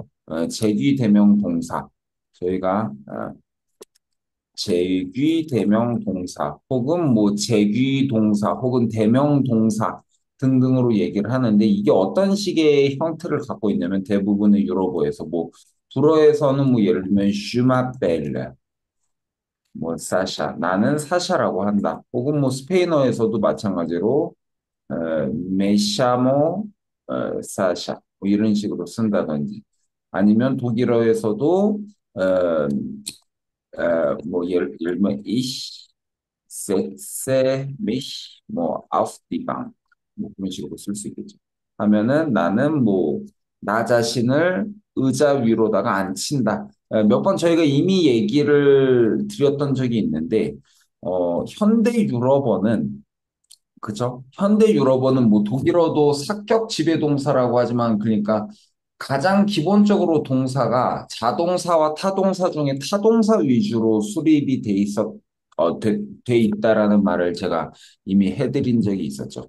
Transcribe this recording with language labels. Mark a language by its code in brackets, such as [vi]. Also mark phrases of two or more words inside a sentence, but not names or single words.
[ko] 제귀대명 동사. 저희가 제귀대명 동사 혹은 뭐 제귀동사 혹은 대명 동사 등등으로 얘기를 하는데 이게 어떤 식의 형태를 갖고 있냐면 대부분의 유럽어에서 뭐 불어에서는 뭐 예를 들면 [fr] je m'appelle [ko] 뭐 사샤 나는 사샤라고 한다 혹은 뭐 스페인어에서도 마찬가지로 [es] me llamo [ko] 사샤 뭐 이런 식으로 쓴다든지 아니면 독일어에서도 뭐 예를 들면 [de] ich setze mich [ko] 뭐 [de] auf die Bank [ko] 뭐 그런 식으로 쓸 수 있겠죠. 하면은 나는 뭐 나 자신을 의자 위로다가 앉힌다. 몇 번 저희가 이미 얘기를 드렸던 적이 있는데 현대 유럽어는 그죠? 현대 유럽어는 뭐 독일어도 사격 지배동사라고 하지만 그러니까 가장 기본적으로 동사가 자동사와 타동사 중에 타동사 위주로 수립이 돼 있다라는 말을 제가 이미 해드린 적이 있었죠.